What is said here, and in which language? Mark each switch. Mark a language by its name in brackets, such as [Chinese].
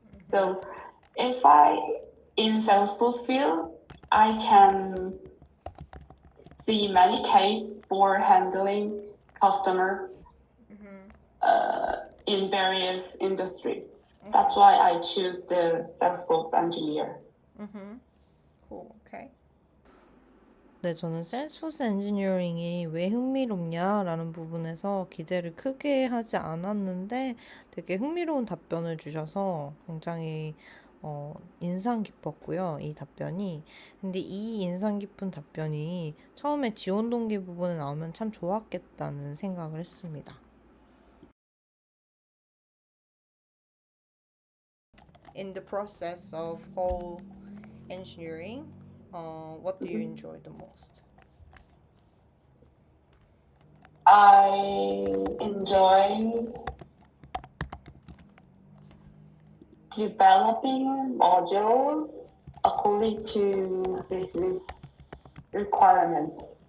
[English] So if in Salesforce field, I can see many cases for handling customer in various industry. That's why I choose the Salesforce engineer. Cool. Okay. [Korean] 네, 저는 셀스포스 엔지니어링이 왜 흥미롭냐라는 부분에서 기대를 크게 하지 않았는데 되게 흥미로운 답변을 주셔서 굉장히 인상 깊었고요, 이 답변이. 근데 이 인상 깊은 답변이 처음에 지원 동기 부분에 나오면 참 좋았겠다는 생각을 했습니다. [English] In the process of whole engineering, what do you enjoy the most? I enjoy developing modules according to business requirements.